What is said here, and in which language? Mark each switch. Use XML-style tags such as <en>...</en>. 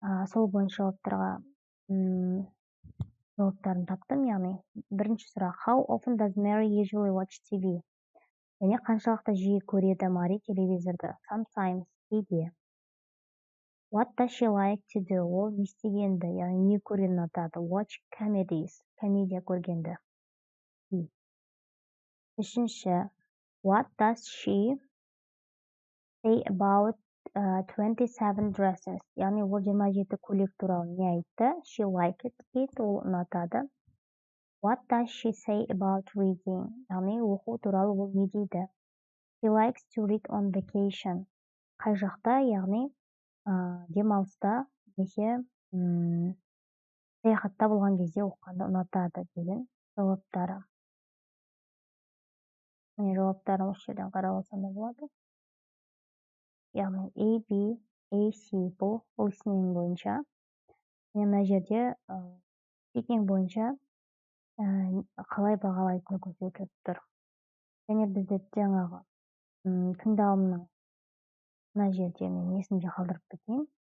<kk>Сол бойынша жауаптарға жауаптарын таптым, яғни бірінші сұрақ,</kk> <en>how often does Mary usually watch TV?</en> <kk>Және қаншалықты жиі көреді Мари телевизорды?</kk> <en>Sometimes,</en> <kk>кейде.</kk> <en>What does she like to do?</en> <kk>Ол не істегенді, яғни не көргенді ұнатады?</kk> <en>Watch comedies,</en> <kk>комедия көргенді. Үшінші,</kk> <en>what does she say about 27 dresses?</en> <kk>Яғни ол 27 көйлек туралы не айтты?</kk> <en>She liked it,</en> <kk>ол ұнатады.</kk> <en>What does she say about reading?</en> <kk>Яғни оқу туралы ол не дейді?</kk> <en>She likes to read on vacation.</en> <kk>Қай жақта, яғни демалыста немесе саяхатта болған кезде оқығанды ұнатады деген жауаптары. Міне жауаптарын осы жерден қарап алсам да болады. Яғни A, B, A, C бұл listening бойынша. Мына жерде speaking бойынша қалай бағалайтыны көрсетіліп тұр. Және бізде жаңағы тыңдалымның мына жерде мен есімде қалдырып кетейін.</kk>